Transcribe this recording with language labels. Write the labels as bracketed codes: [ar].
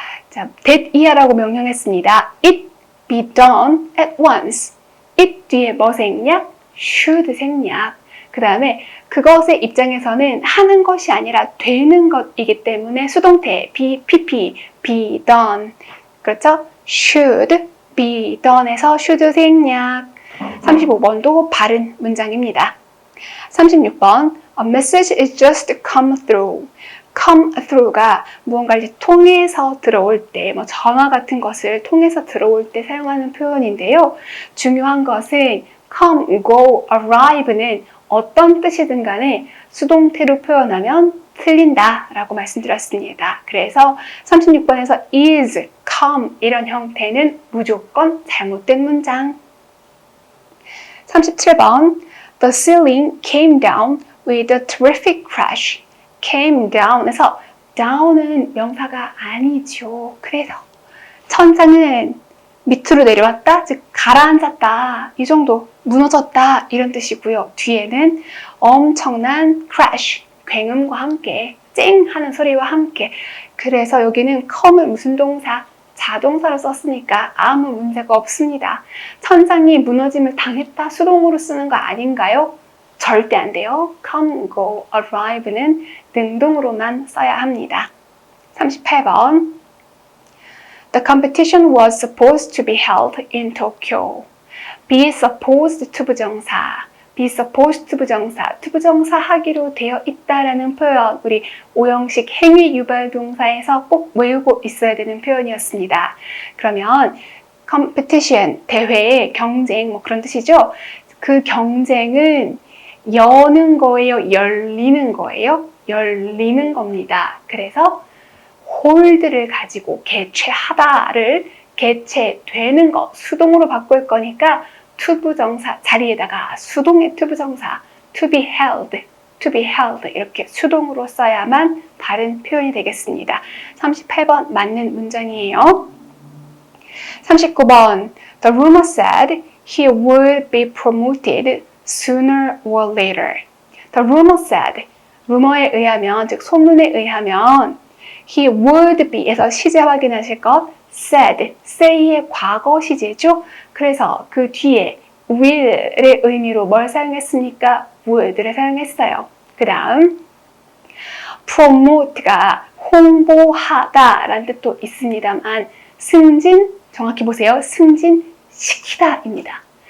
[ko] 자, that 이하라고 명령했습니다. [en] It be done at once. it [ko] 뒤에 뭐 생략? should 생략. 그 다음에 그것의 입장에서는 하는 것이 아니라 되는 것이기 때문에 수동태 be, be done. 그렇죠? should be done에서 should 생략. 35번도 바른 문장입니다. [en] 36번 A message is just come through. [ko] come through가 무언가를 통해서 들어올 때, 전화 같은 것을 통해서 들어올 때 사용하는 표현인데요. 중요한 것은 come, go, arrive는 어떤 뜻이든 간에 수동태로 표현하면 틀린다 라고 말씀드렸습니다. 그래서 36번에서 is, come 이런 형태는 무조건 잘못된 문장. [en] 37번 The ceiling came down with a terrific crash. [ko] came down에서 down은 명사가 아니죠. 그래서 천장은 밑으로 내려왔다, 즉 가라앉았다, 이 정도 무너졌다 이런 뜻이고요. 뒤에는 엄청난 crash, 굉음과 함께 쨍 하는 소리와 함께. 그래서 여기는 come을 무슨 동사? 자동사로 썼으니까 아무 문제가 없습니다. 천장이 무너짐을 당했다 수동으로 쓰는 거 아닌가요? 절대 안 돼요. come, go, arrive는 능동으로만 써야 합니다. [en] 38번 The competition was supposed to be held in Tokyo. [ko] be supposed to 부정사, be supposed to 부정사, to 부정사 하기로 되어 있다라는 표현, 우리 오형식 행위 유발 동사에서 꼭 외우고 있어야 되는 표현이었습니다. 그러면 competition, 대회, 경쟁 그런 뜻이죠. 그 경쟁은 여는 거예요? 열리는 거예요? 열리는 겁니다. 그래서 hold를 가지고 개최하다를 개최되는 거 수동으로 바꿀 거니까 to 부정사 자리에다가 수동의 to 부정사 to be held 이렇게 수동으로 써야만 바른 표현이 되겠습니다. 38번 맞는 문장이에요. [en] 39번 The rumor said he would be promoted sooner or later. [ko] The rumor said 루머에 의하면, 즉 소문에 의하면 he would be에서 시제 확인하실 것 said, say의 과거 시제죠. 그래서 그 뒤에 will의 의미로 뭘 사용했습니까? would를 사용했어요. 그 다음 promote가 홍보하다 라는 뜻도 있습니다만 승진, 정확히 보세요. 승진시키다 입니다.